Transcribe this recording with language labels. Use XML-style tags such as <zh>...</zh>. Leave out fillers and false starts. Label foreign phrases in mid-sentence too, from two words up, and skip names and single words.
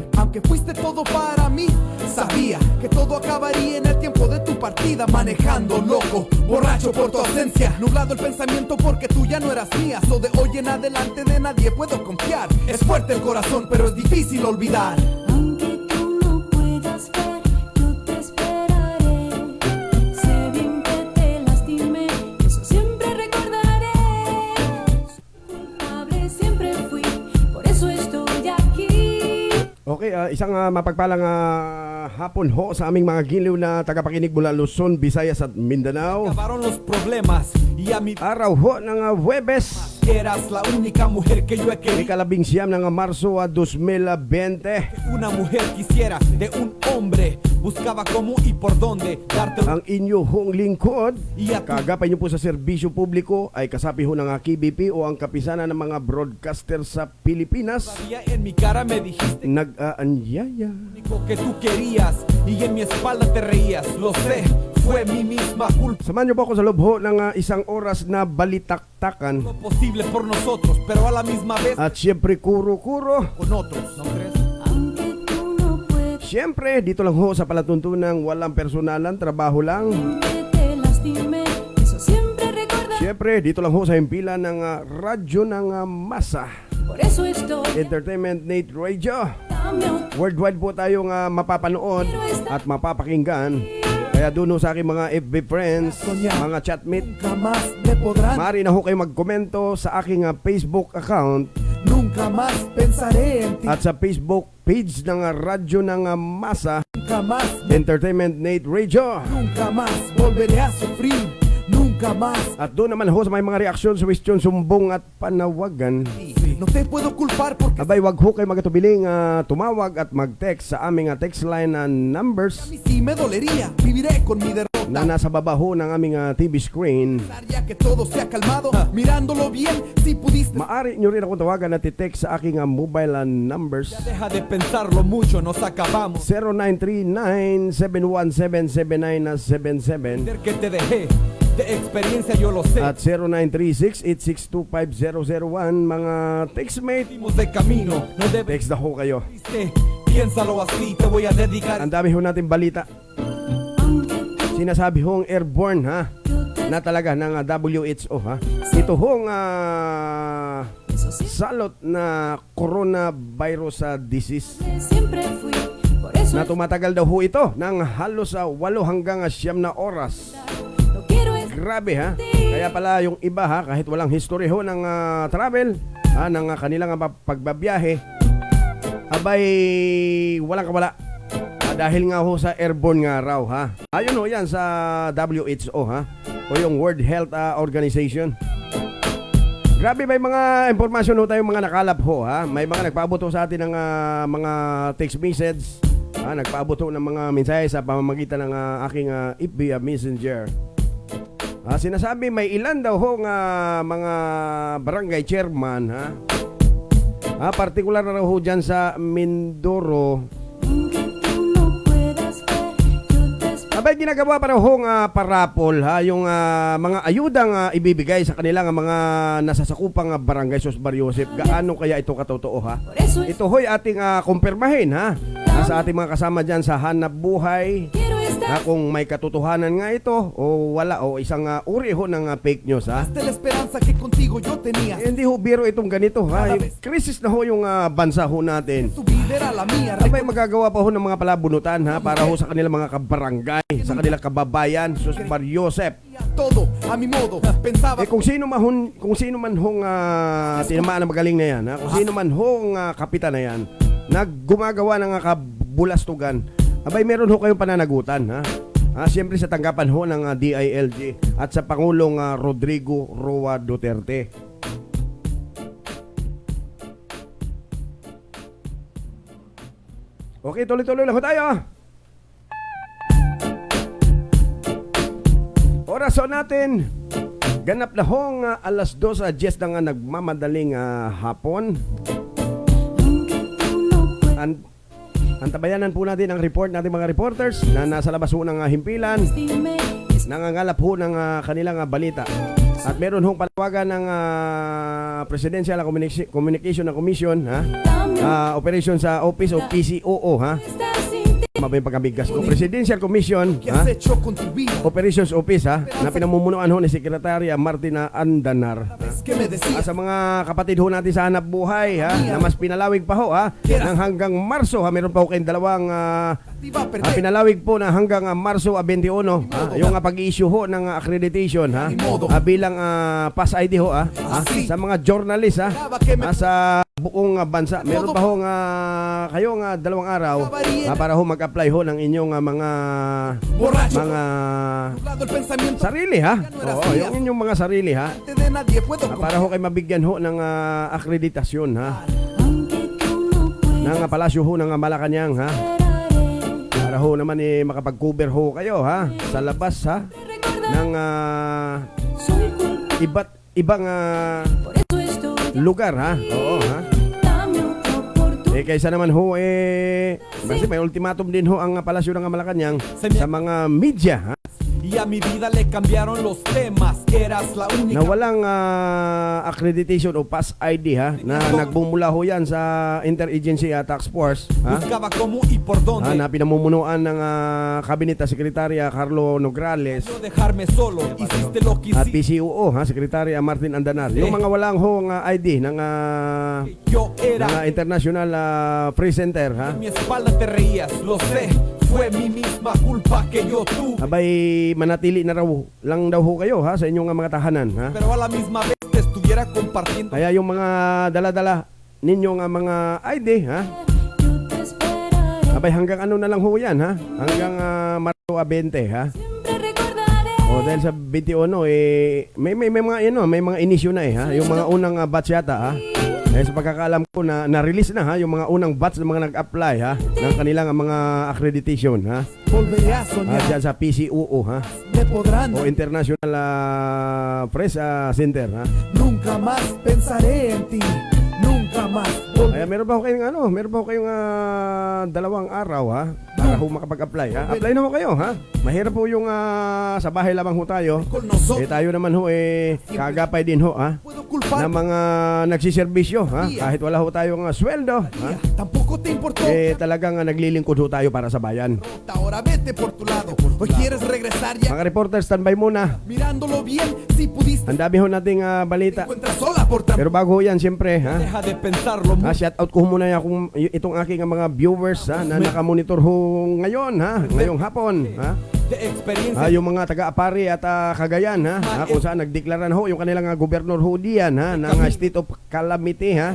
<es>Aunque fuiste todo para mí, sabía que todo acabaría en el tiempo de tu partida. Manejando loco, borracho por tu ausencia. Nublado el pensamiento porque tú ya no eras mía. So de hoy en adelante de nadie puedo confiar. Es fuerte el corazón pero es difícil olvidar.</es> <tl>Okay, isang mapagpalang hapon ho sa aming mga giliw na tagapakinig mula Luzon, Visayas at Mindanao.</tl> <es>Acabaron los problemas y a mi</es> <tl>Araw ho ng Huwebes.</tl> <es>eras la única mujer que yo he querido.</es> <tl>Ikalabing siyam ng Marso 2020.</tl> <es>Una mujer quisiera de un hombre. Buscaba cómo y por dónde darte</es> <tl>Ang inyo hong lingkod,</tl> <es>y a tu</es> <tl>kagapay niyo po sa serbisyo publiko ay kasapi ho ng KBP o ang kapisanan ng mga broadcaster sa Pilipinas.</tl> <es>todavía en mi cara me dijiste</es> <tl>Nag-aanyaya.</tl> <es>único que tú querías y en mi espalda te reías. Lo sé, fue mi misma culpa.</es> <tl>Samahan niyo po ako sa loob ho ng isang oras na balitaktakan.</tl> <es>Lo posible por nosotros, pero a la misma vez</es> <tl>At siyempre kuro-kuro.</tl> <es>con otros, ¿no crees?</es> <tl>Siyempre, dito lang ho sa palatuntunang walang personalan, trabaho lang. Siyempre, dito lang ho sa himpilan ng radyo ng masa. Entertainment Net Radio. Worldwide po tayong mapapanood at mapapakinggan. Kaya doon sa aking mga</tl> <en>FB friends,</en> <tl>mga chatmate,</tl> <es>Nunca más me podrán,</es> <tl>maaari na ho kayo magkomento sa aking</tl> <en>Facebook account</en> <es>nunca más pensaré en ti.</es> <tl>at sa Facebook page ng Radyo ng Masa</tl> <es>Nunca más,</es> <tl>Entertainment Nate Radio.</tl> <es>nunca más volveré a sufrir. Nunca más.</es> <tl>At doon naman ho sa may mga reaksyon, suwestyon, sumbong at panawagan.</tl> <es>No te puedo culpar porque</es> <tl>Abay, wag ho kayo magatubiling tumawag at mag-text sa aming</tl> <en>text line numbers</en> <es>a mí sí me dolería. Viviré con mi derrota.</es> <tl>na nasa baba ho ng aming</tl> <en>TV screen.</en> <es>Ya que todo se ha calmado, mirándolo bien, si pudiste.</es> <tl>Maari nyo rin ako tawagan at i-text sa aking</tl> <en>mobile numbers</en> <es>Deja de pensarlo mucho, nos acabamos.</es> <tl>0939-717-7977</tl> <es>Ver que te dejé, de experiencia yo lo sé.</es> <tl>at 0936-8625001. Mga textmate,</tl> <es>Salimos de camino, no debes</es> <tl>text na ho kayo.</tl> <es>piénsalo así, te voy a dedicar.</es> <tl>Ang dami ho natin balita. Sinasabi hong airborne ha, na talaga ng WHO ha. Ito hong salot na</tl> <en>coronavirus disease</en> <es>Siempre fui, por eso</es> <tl>na tumatagal daw ho ito ng halos 8 hanggang 9 na oras.</tl> <es>no quiero es</es> <tl>Grabe ha. Kaya pala yung iba ha, kahit walang history ho ng travel, ng kanilang pagbabiyahe, abay walang kawala. Dahil nga ho sa airborne nga raw ha. Ayun ho yan sa WHO ha, o yung World Health Organization. Grabe, may mga impormasyon ho tayong mga nakalap ho ha. May mga nagpaabot ho sa atin ng mga</tl> <en>text message,</en> <tl>nagpaabot ho ng mga mensahe sa pamamagitan ng aking FB Messenger. Sinasabi may ilan daw ho nga mga barangay chairman ha. Partikular na raw ho dyan sa Mindoro.</tl> <es>aunque tú no puedas ver, yo te espero.</es> <tl>Abay, ginagawa pa raw hong parapol ha, yung mga ayudang ibibigay sa kanilang mga nasasakupang barangay sus Mariosep. Gaano kaya ito katotoo ha?</tl> <es>Por eso es</es> <tl>Ito ho'y ating kumpirmahin ha, sa ating mga kasama dyan sa Hanap Buhay,</tl> <es>quiero estar</es> <tl>kung may katotohanan nga ito o wala, o isang uri ho ng</tl> <en>fake news</en> <tl>ha.</tl> <es>De la esperanza que contigo yo tenía.</es> <tl>Hindi ho biro itong ganito ha. Krisis na ho yung bansa ho natin.</tl> <es>Tu vida era la mía.</es> <tl>Abay, magagawa pa ho ng mga palabunutan ha, para ho sa kanilang mga kabarangay, sa kanilang kababayan, sus Mariosep.</tl> <es>Todo a mi modo. Pensaba</es> <tl>Kung sino man hong tinamaan na magaling na yan, ha? Kung sino man hong kapitan na yan, naggumagawa ng kabulastugan, abay meron ho kayong pananagutan ha. Siyempre sa tanggapan ho ng DILG at sa Pangulong Rodrigo Roa Duterte. Okay, tuloy-tuloy lang ho tayo. Oraso natin, ganap na hong alas 2:10 ng nagmamadaling hapon.</tl> <es>aunque tú no puedas</es> <tl>Antabayanan po natin ang report natin mga reporters na nasa labas ho ng himpilan,</tl> <es>dime,</es> <tl>nangangalap ho ng kanilang balita. At meron hong panawagan ng Presidential Communication Commission ha, operation sa Office of PCOO ha.</tl> <es>estar sin ti.</es> <tl>Mabay pagkabigkas ko.</tl> <en>Presidential Commission</en> <es>¿qué</es> <tl>ha,</tl> <es>has hecho con tu vida?</es> <tl>Operations Office ha, na pinamumunuan ho ni Sekretarya Martina Andanar.</tl> <es>Es que me decías</es> <tl>Sa mga kapatid ho natin sa Hanap Buhay ha, na mas pinalawig pa ho ha, ng hanggang Marso ha, meron pa ho kayong dalawang</tl> <es>te iba a perder.</es> <tl>pinalawig po na hanggang Marso 21 ha, yung pag-issue ho ng accreditation ha, bilang</tl> <en>pass ID</en> <tl>ho ha, sa mga journalist ha, sa buong bansa. Meron pa ho kayong 2 araw para ho mag-apply ho ng inyong mga</tl> <es>Borracho. Nublado el pensamiento.</es> <tl>sarili ha. Oo, yung inyong mga sarili ha,</tl> <es>Te de nadie puedo</es> <tl>para ho kayo mabigyan ho ng akreditasyon ha,</tl> <es>Aunque tú no puedas</es> <tl>ng palasyo ho ng Malacanang ha,</tl> <es>esperaré.</es> <tl>para ho naman makaپag-cover ho kayo ha, sa labas ha,</tl> <es>Recordar,</es> <tl>ng</tl> <es>soy culpable,</es> <tl>ibang</tl> <es>por eso estoy</es> <tl>lugar ha. Oo ha.</tl> <es>dame otra oportunidad.</es> <tl>Kaysa naman ho kasi may ultimatum din ho ang palasyo ng Malacanang sa mga media ha.</tl> <es>y a mi vida le cambiaron los temas. Eras la única.</es> <tl>Na walang accreditation o</tl> <en>pass ID</en> <tl>ha, na nagbumula ho yan sa Interagency Task Force ha,</tl> <es>Buscaba cómo y por dónde.</es> <tl>na pinamumunuan ng Kabineta Sekretarya Carlo Nograles</tl> <es>No dejarme solo, hiciste lo que</es> <tl>at</tl> <es>hiciste.</es> <tl>PCUO ha, Sekretarya Martin Andanar. Yung mga walang hong ID ng</tl> <es>Yo era.</es> <tl>International Free Center ha,</tl> <es>En mi espalda te reías, lo sé. Fue mi misma culpa que yo tuve.</es> <tl>abay manatili na raw lang daw ho kayo ha sa inyong mga tahanan ha.</tl> <es>Pero a la misma vez te estuviera compartiendo.</es> <tl>Kaya yung mga dala-dala ninyong mga ID ha,</tl> <es>Yo te esperaré.</es> <tl>abay hanggang ano na lang ho yan ha, hanggang Marso 20 ha.</tl> <es>Siempre recordaré.</es> <tl>O dahil sa 21 may mga may mga inisyo na ha, yung mga unang batch yata ha. Sa pagkakaalam ko na na-release na ha yung mga unang batch ng mga nag-apply ha ng kanilang mga accreditation ha.</tl> <es>Volveré a soñar.</es> <tl>Diyan sa PCUO ha</tl> <es>Me podrán.</es> <tl>o International Press Center ha.</tl> <es>Nunca más pensaré en ti. Nunca más.</es> <tl>Ay, meron ba ho kayong meron ba ho kayong 2 araw ha para ho makapag-apply ha. Apply na ho kayo ha. Mahirap po yung sa bahay lamang ho tayo.</tl> <es>Con nosotros.</es> <tl>Tayo naman ho kaagapay din ho ha</tl> <es>Puedo</es> <tl>na</tl> <es>culpar.</es> <tl>mga nagsiservisyo ha, kahit wala ho tayong sweldo ha,</tl> <es>Tampoco te importó.</es> <tl>talagang naglilingkod ho tayo para sa bayan.</tl> <es>Ahora vete por tu lado. Hoy quieres regresar ya.</es> <tl>Mga reporters, standby muna.</tl> <es>Mirándolo bien, si pudiste.</es> <tl>Ang dami ho nating balita.</tl> <es>Encuentras sola por trabajo.</es> <tl>Pero bago ho yan, siyempre ha,</tl> <es>Deja de pensarlo mucho.</es> <en>shout out</en> <tl>ko muna itong aking mga viewers ha, na nakamonitor ho ngayon ha, ngayong hapon ha.</tl> <es>De experiencia.</es> <tl>Yung mga taga-Apari at Cagayan ha, kung saan nagdeklara na ho yung kanilang gobernador ho diyan ha, ng</tl> <en>state of calamity</en> <tl>ha.</tl>